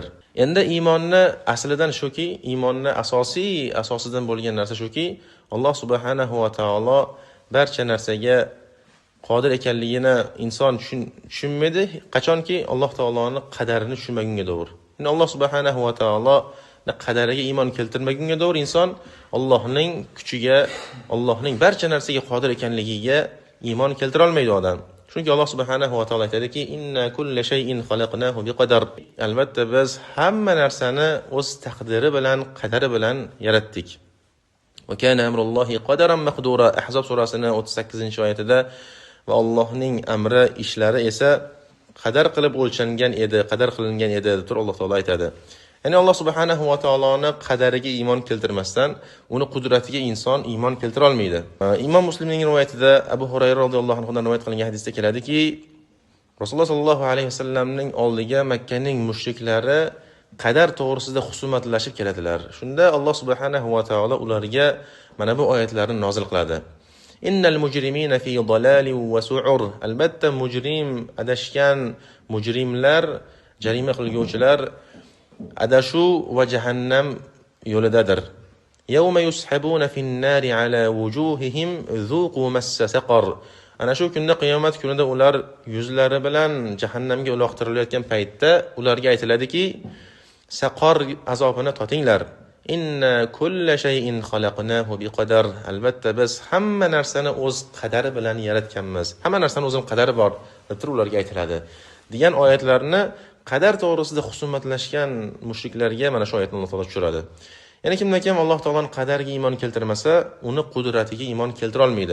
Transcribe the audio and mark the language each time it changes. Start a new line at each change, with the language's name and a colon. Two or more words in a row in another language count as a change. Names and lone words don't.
Uzbek: Endi iymonni aslidan shuki, iymonni asosidan bo'lgan narsa shuki, Alloh
Arabic: سبحانه وتعالى
Uzbek: barcha narsaga qodir ekanligini inson tushunmaydi, qachonki Alloh taoloning qadarini tushunmagunga davr. Ya'ni Alloh
Arabic: سبحانه وتعالى
Uzbek: qadariga iymon keltirmagunga davr inson Allohning kuchiga, Allohning barcha narsaga qodir ekanligiga iymon keltira olmaydi odam. Chunki Alloh
Arabic: سبحانه وتعالى
Uzbek: aytadiki,
Arabic: إنا كل شيء خلقناه بقدر.
Uzbek: Albatta biz hamma narsani o'z taqdiri bilan, qadari bilan yaratdik.
Arabic: وكان أمر الله قدرا مقدورا.
Uzbek: Ahzob surasining 38-oyatida va Allohning amri, ishlari esa qadar qilib o'lchangan edi, qadar qilingan edi deb Alloh taolo aytadi. Ya'ni Alloh
Arabic: سبحانه وتعالى
Uzbek: qadariga iymon keltirmasdan, uni qudratiga inson iymon keltira olmaydi. Imom Muslimning rivoyatida Abu Hurayra
Arabic: رضي الله عنه
Uzbek: dan rivoyat qilingan hadisda keladiki, Rasululloh
Arabic: صلى الله عليه وسلم
Uzbek: oldiga Makkaning mushriklari qadar to'g'risida husumatlashib keladilar. Shunda Alloh
Arabic: سبحانه وتعالى
Uzbek: ularga mana bu oyatlarni nozil qiladi.
Arabic: إن المجرمين في ضلال وسعر.
Uzbek: Albatta mujrim, adashgan mujrimlar, jarima qilguvchilar adashuv va jahannam yo'lidadir.
Arabic: يوم يسحبون في النار على وجوههم ذوقوا مس سقر.
Uzbek: Ana shu kunda, qiyomat kunida ular yuzlari bilan jahannamga uloqtirilayotgan paytda ularga aytiladiki, saqor azobini totinglar.
Arabic: إنا كل شيء خلقناه بقدر.
Uzbek: Albatta biz hamma narsani o'z qadari bilan yaratganmiz. Hamma narsani o'zining qadari bor deb ularga aytiladi. degan oyatlarni qadar to'g'risida husumatlashgan mushriklarga mana shu oyatni Alloh taolo tushiradi. Ya'ni kimdan kim Alloh taoloning qadariga iymon keltirmasa, uni qudratiga iymon keltira olmaydi.